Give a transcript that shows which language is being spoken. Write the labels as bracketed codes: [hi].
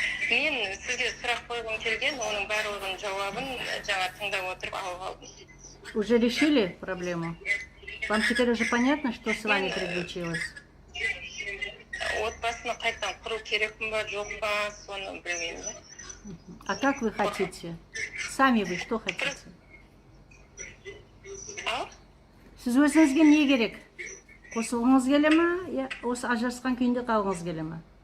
[kk] Мен сізге сұрақ қойғым келген, оның барлығын жауабын жаңа тыңдап отырып алып алдым. [ru] Уже решили проблему? Вам теперь уже понятно, что с вами приключилось? [kk] Отбасыны қайтадан құру керек па, жоқ па, соны білмеймін да. [ru] А как вы хотите? Сами вы что хотите? [kk] Сіз өзіңізге не керек? Қосылғыңыз келе ме? Осы ажырасқан күйінде қалғыңыз келе ме?